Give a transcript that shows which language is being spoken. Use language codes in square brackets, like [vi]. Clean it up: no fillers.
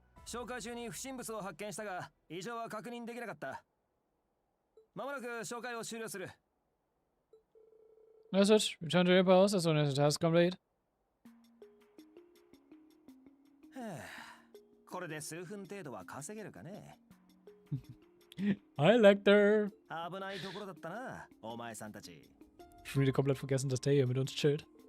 [ja] 紹介中に不審物を発見したが、異常は確認できなかった。まもなく紹介を終了する。 [en] Message. Return to your post as soon as the task complete. [ja] これで数分程度は稼げるかね。 [en] Hi, Lecter. [ja] 危ないところだったな、お前さんたち。 [de] Ich wieder komplett vergessen, dass der hier mit uns chillt.